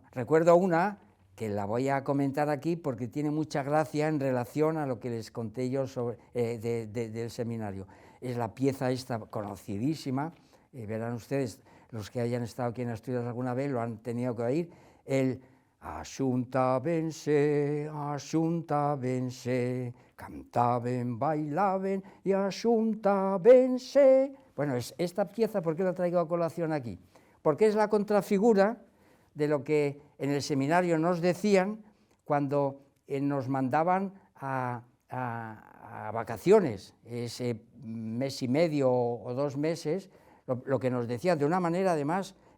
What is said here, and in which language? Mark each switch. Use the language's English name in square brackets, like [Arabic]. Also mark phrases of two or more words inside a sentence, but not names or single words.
[Spanish] Recuerdo una que la voy a comentar aquí porque tiene mucha gracia en relación a lo que les conté yo sobre, del seminario. Es la pieza esta conocidísima, verán ustedes, los que hayan estado aquí en Asturias alguna vez lo han tenido que oír, el Axuntábense, [Asturian] cantaben, bailaben y axuntábense. [Spanish] Bueno, esta pieza, ¿por qué la traigo a colación aquí? Porque es la contrafigura de lo que en el seminario nos decían cuando nos mandaban a vacaciones, ese mes y medio o 2 meses, lo que nos decían de una manera además,